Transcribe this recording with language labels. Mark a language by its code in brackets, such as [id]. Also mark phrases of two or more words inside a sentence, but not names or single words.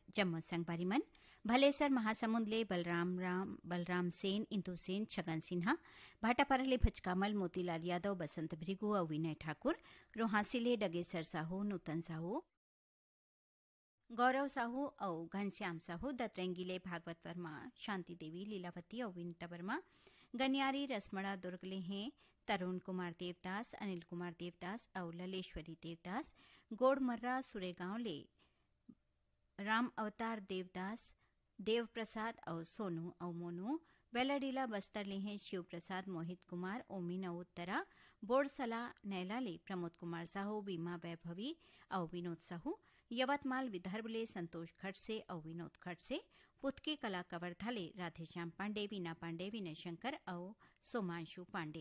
[hne] जम्मू संगवारी मन भलेसर महासमुंद ले बलराम सेन, इंदु सेन, छगन सिन्हा, भाटापारा ले भचकामल, मोतीलाल यादव, बसंत भृगु और विनय ठाकुर, रोहासी ले डगेसर साहू, नूतन साहू, गौरव साहू और घनश्याम साहू, दतरंगी ले भागवत वर्मा, शांति देवी, लीलावती और विनीता वर्मा, गनियारी रसमड़ा दुर्ग ले हैं तरुण कुमार देवदास, अनिल कुमार देवदास और ललेश्वरी देवदास, गोड़मर्रा सुरेगांव ले राम अवतार देवदास, देव प्रसाद और सोनू और मोनू, बेलाडीला बस्तर ले हैं शिव प्रसाद, मोहित कुमार, ओमिना उत्तरा, बोरसला नैला ले प्रमोद कुमार साहू, बीमा वैभवी और विनोद साहू, यवतमाल विदर्भ ले संतोष खट से और विनोद खट से, पुतके कला कवर्धा ले राधेश्याम पांडे, वीना पांडे, विनय शंकर और सोमांशु पांडे।